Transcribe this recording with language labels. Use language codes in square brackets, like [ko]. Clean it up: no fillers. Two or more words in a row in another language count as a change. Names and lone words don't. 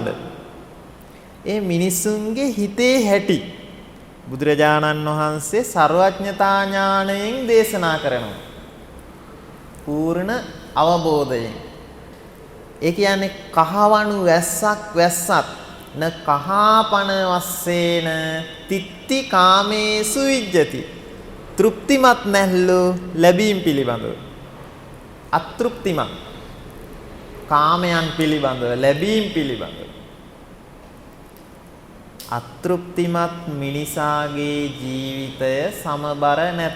[si] ඒ මිනිසුන්ගේ හිතේ හැටි බුදුරජාණන් වහන්සේ සර්වඥතා ඥාණයෙන් දේශනා කරනවා. පූර්ණ අවබෝධයෙන්. ඒ කියන්නේ කහවණු වැස්සත් [pi] න කහාපන වස්සේන තිත්ති කාමේසු විජ්ජති. [si] තෘප්තිමත් නැල්ලු ලැබීම් පිළිබඳව. අතෘප්තිමත් කාමයන් පිළිබඳව ලැබීම් පිළිබඳව. අතෘප්තිමත් මිනිසාගේ ජීවිතය සමබර නැත.